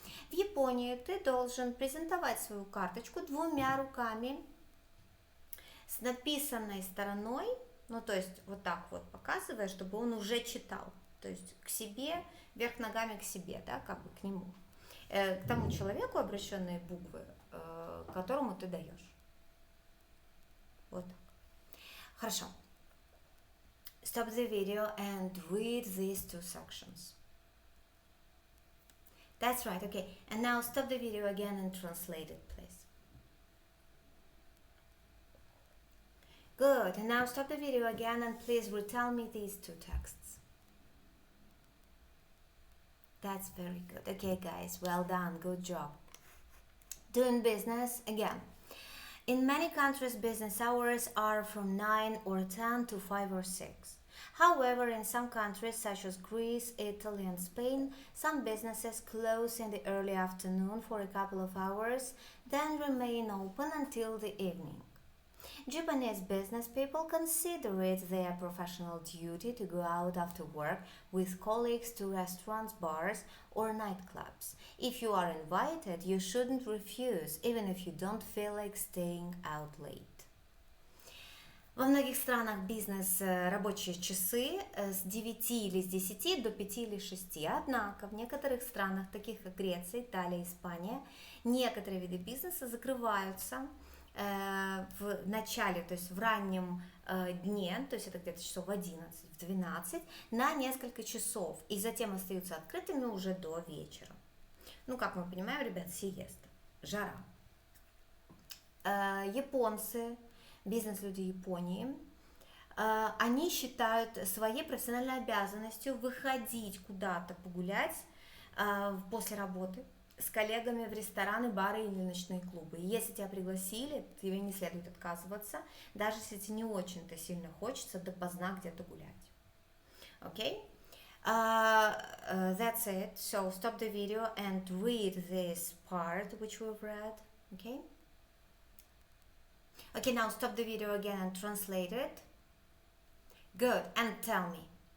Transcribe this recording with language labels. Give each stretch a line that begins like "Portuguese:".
Russian: В Японии ты должен презентовать свою карточку 2 руками с написанной стороной, ну то есть вот так вот показывая, чтобы он уже читал, то есть к себе, вверх ногами к себе, да, как бы к нему, к тому человеку обращенные буквы, которому ты даешь. Вот так. Хорошо.
English: Stop the video and read these 2 sections. That's right, okay. And now stop the video again and translate it, please. Good, and now stop the video again and please retell me these 2 texts. That's very good. Okay, guys, well done, good job. Doing business again. In many countries, business hours are from 9 or 10 to 5 or 6. However, in some countries such as Greece, Italy, and Spain, some businesses close in the early afternoon for a couple of hours, then remain open until the evening. Japanese business people consider it their professional duty to go out after work with colleagues to restaurants, bars, or nightclubs. If you are invited, you shouldn't refuse, even if you don't feel like staying out late.
Russian: Во многих странах бизнес рабочие часы с 9 или с 10 до 5 или 6. Однако в некоторых странах, таких как Греция, Италия, Испания, некоторые виды бизнеса закрываются в начале, то есть в раннем дне, то есть это где-то часов в 11, в 12, на несколько часов, и затем остаются открытыми уже до вечера. Ну, как мы понимаем, ребят, сиеста, жара. Японцы, бизнес-люди Японии, они считают своей профессиональной обязанностью выходить куда-то погулять после работы с коллегами в рестораны, бары или ночные клубы. И если тебя пригласили, тебе не следует отказываться, даже если тебе не очень-то сильно хочется допоздна где-то гулять.
English: Okay? That's it. So stop the video and read this part which we've read. Okay? Okay, now stop the video again and translate it. Good. And tell me.